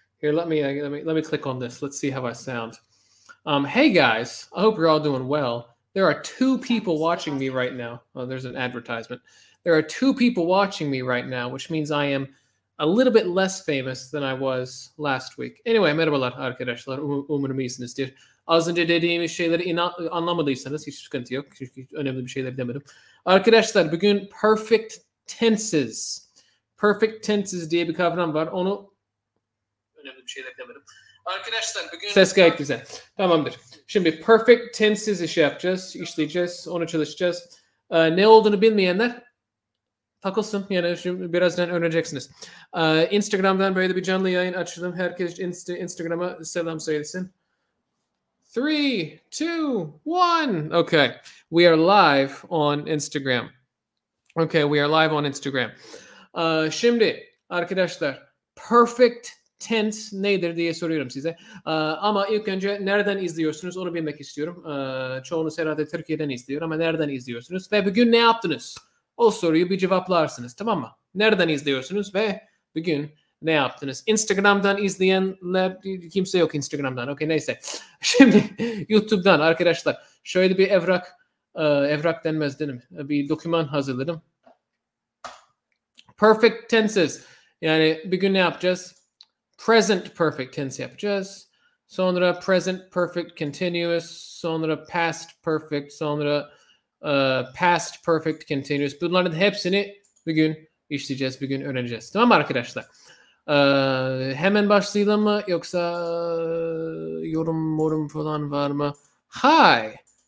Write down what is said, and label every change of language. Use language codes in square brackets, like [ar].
[en] Here, let me click on this. Let's see how I sound. Hey guys, I hope you're all doing well. There are 2 people watching me right now. Oh, there's an advertisement. There are 2 people watching me right now, which means I am a little bit less famous than I was last week. Anyway, [tr] merhabalar arkadaşlar. Umarım iyisinizdir. Az önce dediğimiz şeyleri anlamadıysanız hiç sıkıntı yok. Çünkü önemli bir şeyler demedim. Arkadaşlar bugün perfect tenses. Perfect tenses diye bir kavram var. Onu önemli bir şeyler demedim. Arkadaşlar bugün ses gayet güzel. Tamamdır. Şimdi perfect tenses işi yapacağız, işleyeceğiz, onu çalışacağız. Ne olduğunu bilmeyenler takılsın. Yani şimdi birazdan öğreneceksiniz. Instagram'dan böyle bir canlı yayın açtım. Herkes Instagram'a selam söylesin. [en] 3, 2, 1. Okay. We are live on Instagram. Okay, we are live on Instagram. [tr] Şimdi arkadaşlar perfect tense nedir diye soruyorum size. Ama ilk önce nereden izliyorsunuz onu bilmek istiyorum. Çoğunuz herhalde Türkiye'den izliyor ama nereden izliyorsunuz? Ve bugün ne yaptınız? O soruyu bir cevaplarsınız, tamam mı? Nereden izliyorsunuz ve bugün ne yaptınız? Instagram'dan izleyenler kimse yok Instagram'dan. Okey, neyse. Şimdi YouTube'dan arkadaşlar şöyle bir evrak denmez değil mi? Bir doküman hazırladım. Perfect tenses. Yani bugün ne yapacağız? Present perfect tense yapacağız. Sonra present perfect continuous. Sonra past perfect. Sonra past perfect continuous. Bunların hepsini bugün işleyeceğiz. Bugün öğreneceğiz. Tamam mı arkadaşlar? Hemen başlayalım mı? Yoksa yorum falan var mı? [en] Hi.